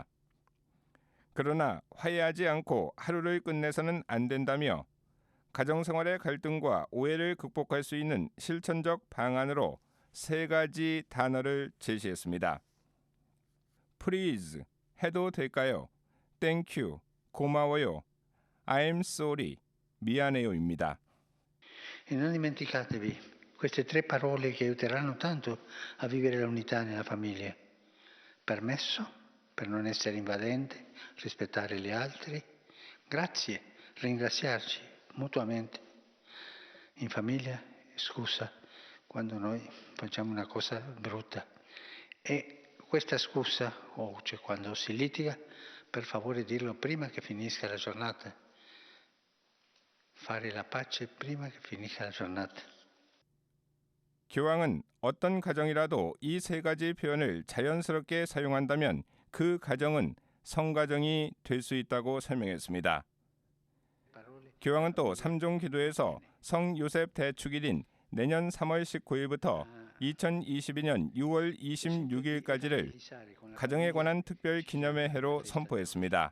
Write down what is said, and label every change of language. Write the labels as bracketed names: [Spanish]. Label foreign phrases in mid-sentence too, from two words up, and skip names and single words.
[Korean] 그러나 화해하지 않고 하루를 끝내서는 안 된다며 가정생활의 갈등과 오해를 극복할 수 있는 실천적 방안으로 3가지 단어를 제시했습니다. Please 해도 될까요? [English] Thank you [Korean] 고마워요. [English] I'm sorry [Korean] 미안해요입니다. [Italian] E non dimenticatevi Queste 3 parole che aiuteranno tanto a vivere l'unità nella famiglia. Permesso, per non essere invadente, rispettare gli altri. Grazie, ringraziarci mutuamente. In famiglia, scusa quando noi facciamo una cosa brutta. E questa scusa, cioè quando si litiga, per favore dirlo prima che finisca la giornata. Fare la pace prima che finisca la giornata. [Korean] 교황은 어떤 가정이라도 이 세 가지 표현을 자연스럽게 사용한다면 그 가정은 성가정이 될 수 있다고 설명했습니다. 교황은 또 3종 기도에서 성 요셉 대축일인 내년 3월 19일부터 2022년 6월 26일까지를 가정에 관한 특별 기념의 해로 선포했습니다.